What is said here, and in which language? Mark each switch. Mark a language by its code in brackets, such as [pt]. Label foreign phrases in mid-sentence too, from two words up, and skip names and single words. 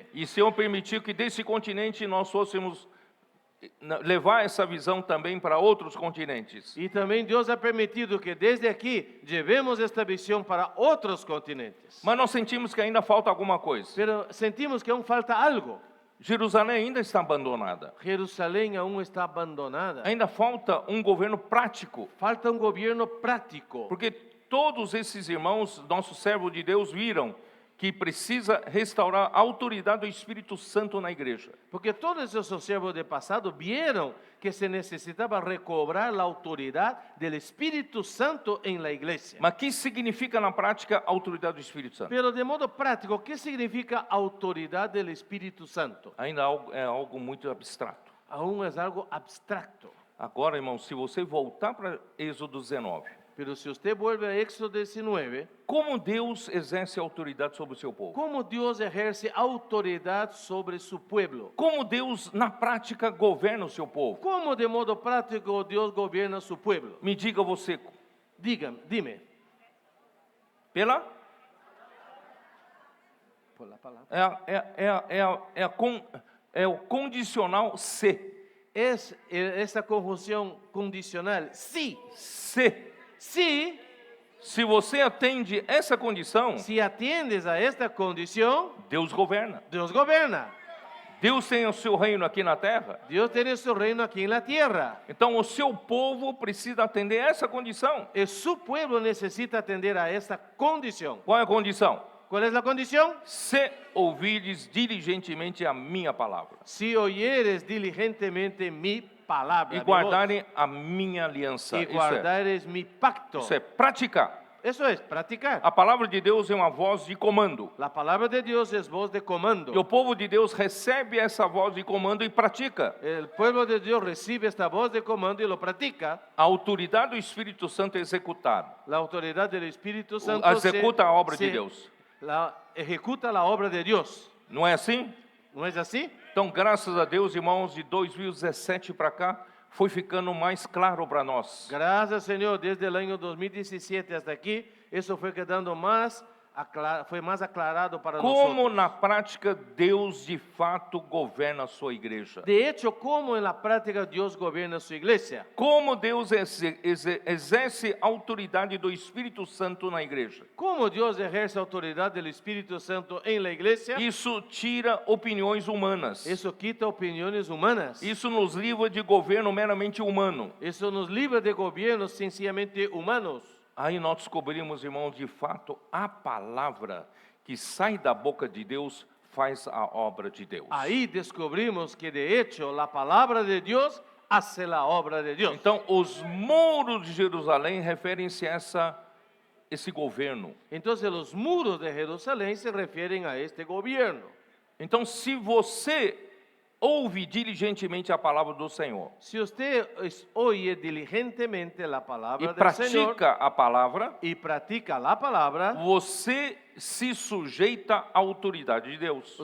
[pt] E o Senhor permitiu que desse continente nós fôssemos levar essa visão também para outros continentes. [es] Y también Dios ha permitido que desde aquí llevemos esta visión para otros continentes. [pt] Mas nós sentimos que ainda falta alguma coisa. [es] Pero sentimos que aún falta algo. [pt] Jerusalém ainda está abandonada. [es] Jerusalén aún está abandonada. [pt] Ainda falta um governo prático. [es] Falta un gobierno práctico. [pt] Porque todos esses irmãos, nossos servos de Deus, viram que precisa restaurar a autoridade do Espírito Santo na igreja. [es] Porque todos esos siervos de pasado vieron que se necesitaba recobrar la autoridad del Espíritu Santo en la iglesia. [pt] Mas o que significa na prática a autoridade do Espírito Santo? [es] Pero de modo práctico, ¿qué significa autoridad del Espíritu Santo? [pt] Ainda é algo muito abstrato. [es] Aún es algo abstracto. [pt] Agora, irmão, se você voltar para Êxodo 19, [es] Pero si usted vuelve a Éxodo 19, [pt] como Deus exerce autoridade sobre o seu povo? [es] ¿cómo Dios ejerce autoridad sobre su pueblo? [pt] Como Deus, na prática, governa o seu povo? [es] ¿Cómo de modo práctico Dios gobierna su pueblo? [pt] Me diga você, [es] Dime. [pt] pela? [es] Por la palabra. [pt] É o condicional se. [es] Es esa conjunción condicional. Sí. [pt] Se. [es] Sí. [pt] Se você atende essa condição, [es] Si atiendes a esta condición, [pt] Deus governa. [es] Dios gobierna. [pt] Deus tem o seu reino aqui na terra. [es] Dios tiene su reino aquí en la tierra. [pt] Então, o seu povo precisa atender essa condição. [es] Y su pueblo necesita atender a esta condición. [pt] Qual é a condição? [es] ¿Cuál es la condición? [pt] Se ouvires diligentemente a minha palavra [es] Si oyeres diligentemente mi palabra [pt] e [es] mi voz, [pt] guardarem a minha aliança. [es] y guardares mi pacto. [pt] Isso é praticar. [es] Eso es practicar. [pt] A palavra de Deus é uma voz de comando. [es] La palabra de Dios es voz de comando. [pt] E o povo de Deus recebe essa voz de comando e pratica. [es] El pueblo de Dios recibe esta voz de comando y lo practica. [pt] A autoridade do Espírito Santo é executar. [es] La autoridad del Espíritu Santo [pt] Executa a obra de Deus. [es] Ejecuta la obra de Dios. [pt] Não é assim? [es] ¿No es así? [pt] Então, graças a Deus, irmãos, de 2017 para cá, foi ficando mais claro para nós. [es] Gracias, Señor, desde el año 2017 hasta aquí, eso fue quedando más [pt] foi mais [es] aclarado para como nosotros. [pt] na prática Deus de fato governa a sua igreja. [es] De hecho, cómo en la práctica Dios gobierna su iglesia. [pt] Como Deus exerce a autoridade do Espírito Santo na igreja. [es] Cómo Dios ejerce autoridad del Espíritu Santo en la iglesia. [pt] Isso tira opiniões humanas. [es] Eso quita opiniones humanas. [pt] Isso nos livra de governo meramente humano. [es] Eso nos libra de gobiernos sencillamente humanos. [pt] Aí nós descobrimos, irmãos, de fato, a palavra que sai da boca de Deus faz a obra de Deus. [es] Ahí descubrimos que de hecho la palabra de Dios hace la obra de Dios. [pt] Então, os muros de Jerusalém referem-se a esse governo. [es] Entonces los muros de Jerusalén se refieren a este gobierno. [pt] Então, se você ouve diligentemente a palavra do Senhor [es] Si usted oye diligentemente la [pt] e [es] palabra del Señor [pt] pratica a palavra, [es] y practica la palabra, [pt] você se sujeita à autoridade de Deus.